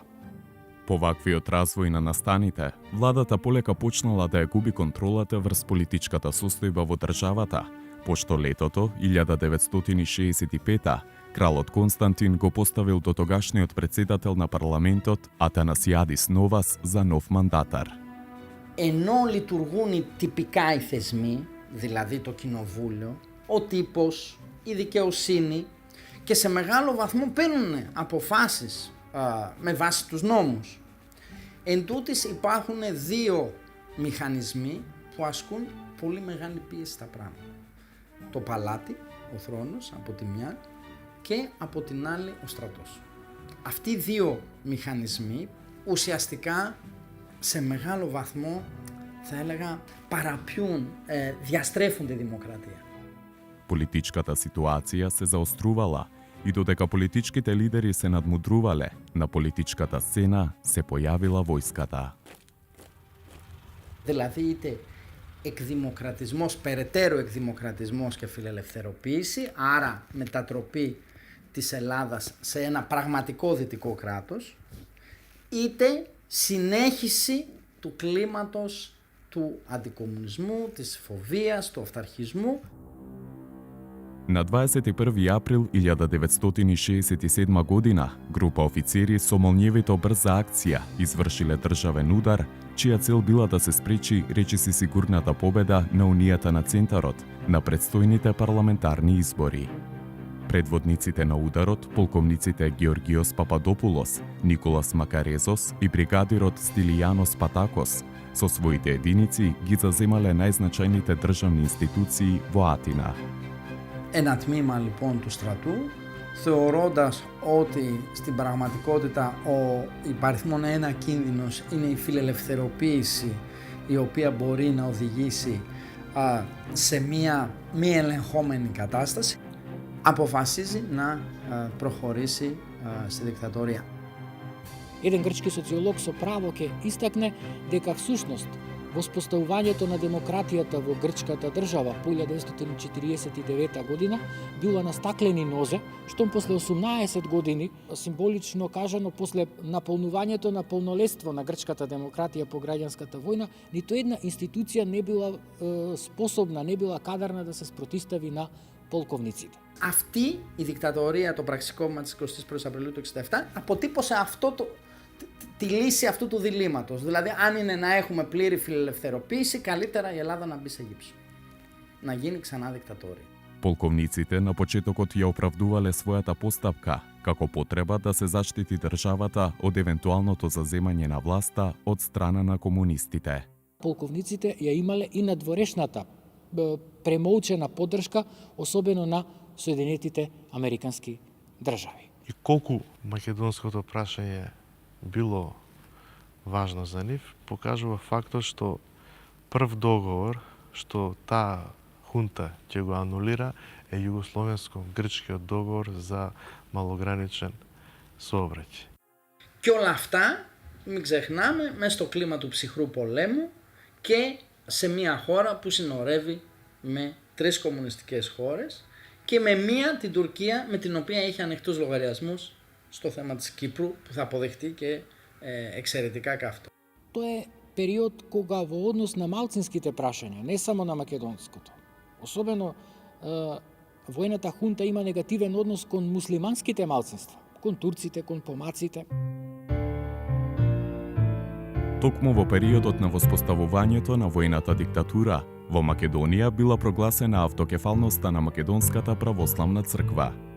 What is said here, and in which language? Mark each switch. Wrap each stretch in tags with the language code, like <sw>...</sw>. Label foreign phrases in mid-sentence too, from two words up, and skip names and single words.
<mk>По ваквиот развој на настаните, владата полека почнала да ја губи контролата врз политичката состојба во државата, пошто летото 1965 кралот Константин го поставил до тогашниот председател на парламентот Αθανασιάδης Νόβας за нов мандатар.</mk> <el>Ενώ λειτουργούν οι τυπικά οι θεσμοί, δηλαδή το κοινοβούλιο, ο τύπος, η δικαιοσύνη και σε μεγάλο βαθμό παίρνουν αποφάσεις με βάση τους νόμους. Εν τούτης υπάρχουν δύο μηχανισμοί που ασκούν πολύ μεγάλη πίεση στα πράγματα. Το παλάτι, ο θρόνος από τη μια και από την άλλη ο στρατός. Αυτοί οι δύο μηχανισμοί ουσιαστικά σε μεγάλο βαθμό θα έλεγα παραποιούν, διαστρέφουν τη δημοκρατία.</el> <mk>Политичката ситуација се заострувала и додека политичките лидери се надмудрувале, на политичката сцена се појавила војската.</mk> <el>Δηλαδή είτε εκδημοκρατισμός, περαιτέρω εκδημοκρατισμός και φιλελευθεροποίηση, άρα μετατροπή της Ελλάδας σε ένα πραγματικό δυτικό κράτος, είτε συνέχιση του κλίματος του αντικομμουνισμού, της φοβίας, του αυταρχισμού.</el> <mk>На 21 април 1967 година, група офицери со молњевито брза акција извршиле државен удар, чија цел била да се спречи речиси сигурната победа на Унијата на Центарот на предстојните парламентарни избори. Предводниците на ударот, полковниците Георгиос Пападопулос, Николас Макарезос и бригадирот Стилијанос Патакос, со своите единици ги заземале најзначајните државни институции во Атина.</mk> <el>ένα τμήμα λοιπόν του στρατού, θεωρώντας ότι στην πραγματικότητα ο υπαριθμόν ένα κίνδυνος είναι η φιλελευθεροποίηση, η οποία μπορεί να οδηγήσει σε μία μη ελεγχόμενη κατάσταση, αποφασίζει να προχωρήσει στη δικτατορία.</el> <mk>Еден грчки социолог со право ќе истакне дека всушност воспоставувањето на демократијата во грчката држава по 1949 година било на стаклени нозе, штом после 18 години, символично кажано после наполнувањето на полнолетство на грчката демократија по граѓанската војна, ниту една институција не била способна, не била кадарна да се спротистави на полковниците.</mk> <el>Αυτή η δικτατορία, το πραξικόπημα της 21ης Απριλίου του 1967, αποτύπωσε τη λύση αυτού του διλήμματος. Δηλαδή, αν είναι να έχουμε πλήρη φιλελευθεροποίηση, καλύτερα η Ελλάδα να μπει σε γύψο. Να γίνει ξανά δικτατορία.</el> <mk>Полковниците на почетокот ја оправдувале својата постапка како потреба да се заштити државата од евентуалното заземање на власта од страна на комунистите. Полковниците ја имале и надворешната премолчена поддршка, особено на Соединетите Американски држави. И колку македонското прашање било важно за нив, покажува фактот што прв договор што таа хунта ќе го анулира е југословенско-грчкиот договор за малограничен сообраќај.</mk> <el>Και όλα αυτά, μην ξεχνάμε, μέσα στο κλίμα του ψυχρού πολέμου και σε μια χώρα που συνορεύει με 3 κομμουνιστικές χώρες και με μία, την Τουρκία, με την οποία έχει ανοιχτούς λογαριασμούς στο θέμα της Κύπρου, που θα αποδεχτεί και εξαιρετικά καυτό.</el> <mk>Тоа е период кога во однос на малцинските прашања, не само на македонското, особено војната хунта има негативен однос кон муслиманските малцинства, кон турците, кон помаците. Токму во периодот на воспоставувањето на војната диктатура, во Македонија била прогласена автокефалноста на Македонската православна црква.</mk>